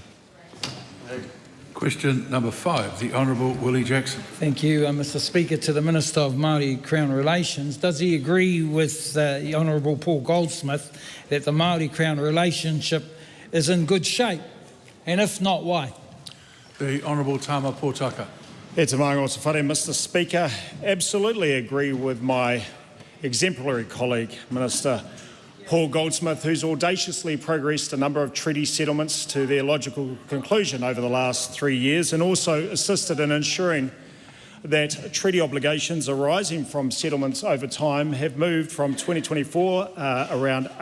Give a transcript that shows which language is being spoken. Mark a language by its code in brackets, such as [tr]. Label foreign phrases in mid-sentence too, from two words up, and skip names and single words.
[en] Question number 5, the Honourable Willie Jackson. Thank you, Mr Speaker. To the Minister of Māori Crown Relations, does he agree with the Honourable Paul Goldsmith that the Māori Crown relationship is in good shape? And if not, why? The Honourable Tama Potaka. [mi] E te maunga o te whare, [en] Mr Speaker. Absolutely agree with my exemplary colleague, Minister Paul Goldsmith, who's audaciously progressed a number of treaty settlements to their logical conclusion over the last 3 years and also assisted in ensuring that treaty obligations arising from settlements over time have moved from 2024 around